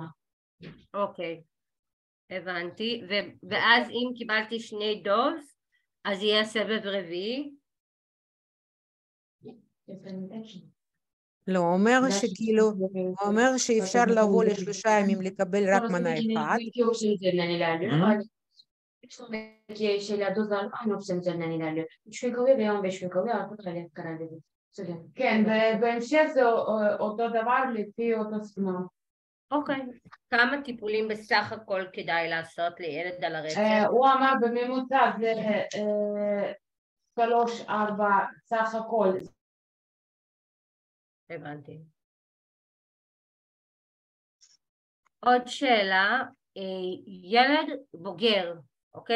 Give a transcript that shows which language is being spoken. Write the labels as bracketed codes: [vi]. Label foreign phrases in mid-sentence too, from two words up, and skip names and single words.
[he] אוקיי, הבנתי. ואז אם קיבלתי 2 דוז, אז יהיה סבב רביעי? לא, אומר שכאילו, הוא אומר שאפשר לבוא ל3 ימים לקבל רק מנה אחת. [tr] Şeyler dozlar aynı opsiyon üzerinden ilerliyor. 3 gün kalıyor veya 15 gün kalıyor, artık karar veriyor. [he] כן, בהמשך זה אותו דבר לפי אותו זמן. אוקיי. כמה טיפולים בסך הכל כדאי לעשות לילד על הרצף? הוא אמר בממוצע זה 3-4 סך הכל. הבנתי. עוד שאלה, ילד בוגר, אוקיי?